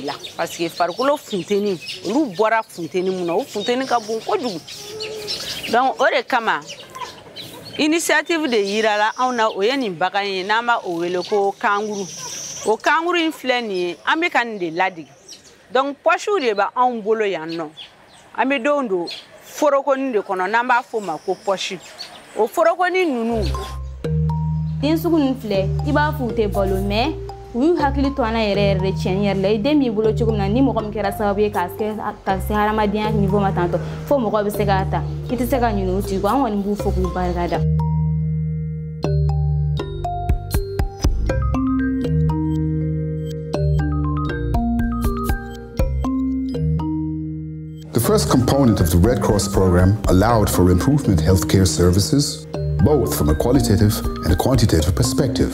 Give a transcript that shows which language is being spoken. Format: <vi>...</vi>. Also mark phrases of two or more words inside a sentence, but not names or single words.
<bm>la parce que farikolo funteni olu bɔra funteni mun na o funteni ka bon kojugu donc o de kama initiative de yirala awna o ye nin bagan ye n'an b'a o wele ko kangourou o kangourou in filɛ nin ye an bɛ ka nin de ladigi donc poche de b'a anw bolo yan nɔ an bɛ denw don forokoni de kɔnɔ n'an b'a fɔ o ma ko poche o forokoni ninnu den sugu ninnu filɛ I b'a fɔ u tɛ balo mais u y'u hakili to an na yɛrɛ yɛrɛ de tiɲɛ yɛrɛ la I den b'i bolo cogo min na ni mɔgɔ min kɛra sababu ye ka se hadamadenya niveau ma tantɔ fo mɔgɔ bɛ se k'a ta I tɛ se ka ɲinɛ o tigi kɔ an kɔni b'u fɔ k'u barika da.</bm> <en>The first component of the Red Cross program allowed for improvement healthcare services, both from a qualitative and a quantitative perspective.</en>